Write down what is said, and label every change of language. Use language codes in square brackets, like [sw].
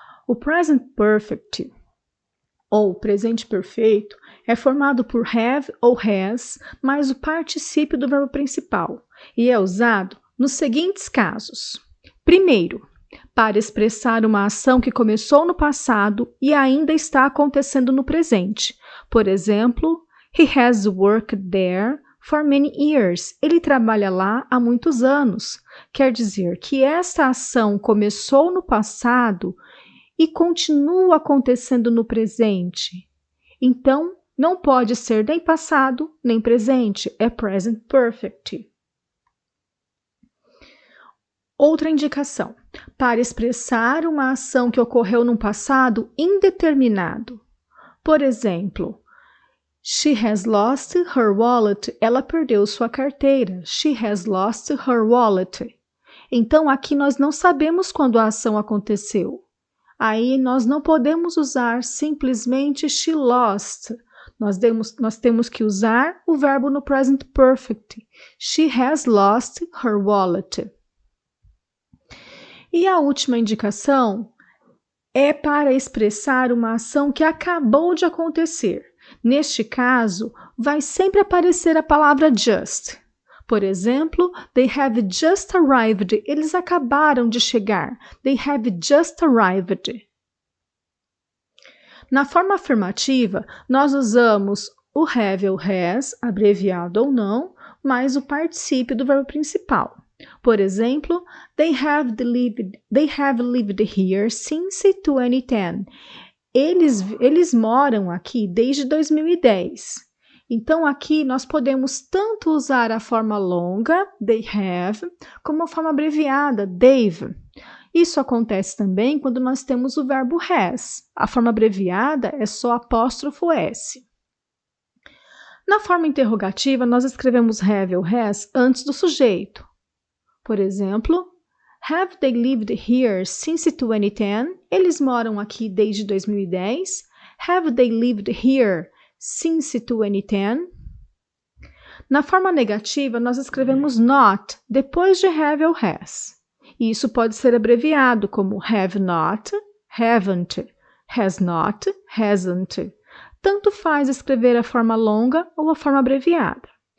[pt] O Present Perfect, ou presente perfeito, é formado por have ou has, mais o particípio do verbo principal, e é usado nos seguintes casos. Primeiro, para expressar uma ação que começou no passado e ainda está acontecendo no presente. [en] Por exemplo, he has worked there for many years. [pt] Ele trabalha lá há muitos anos. Quer dizer que esta ação começou no passado e continua acontecendo no presente. Então, não pode ser nem passado nem presente. É present perfect. Outra indicação. Para expressar uma ação que ocorreu no passado indeterminado. [en] Por exemplo, she has lost her wallet. Ela perdeu sua carteira. She has lost her wallet. [pt] Então, aqui nós não sabemos quando a ação aconteceu. Aí nós não podemos usar simplesmente she lost. Nós temos que usar o verbo no present perfect. [en] She has lost her wallet. [pt] E a última indicação é para expressar uma ação que acabou de acontecer. Neste caso, vai sempre aparecer a palavra just. [en] Por exemplo, they have just arrived. [pt] Eles acabaram de chegar. They have just arrived. Na forma afirmativa, nós usamos o have ou has, abreviado ou não, mais o particípio do verbo principal. [en] Por exemplo, they have lived here since 2010. [pt] Eles moram aqui desde 2010. Então, aqui nós podemos tanto usar a forma longa, they have, como a forma abreviada, they've. Isso acontece também quando nós temos o verbo has. A forma abreviada é só apóstrofo S. Na forma interrogativa, nós escrevemos have ou has antes do sujeito. [en] Por exemplo, have they lived here since 2010? Eles moram aqui desde 2010. Have they lived here since 2010? [pt] Na forma negativa, nós escrevemos not depois de have ou has. E isso pode ser abreviado como have not, haven't, has not, hasn't. Tanto faz escrever a forma longa ou a forma abreviada.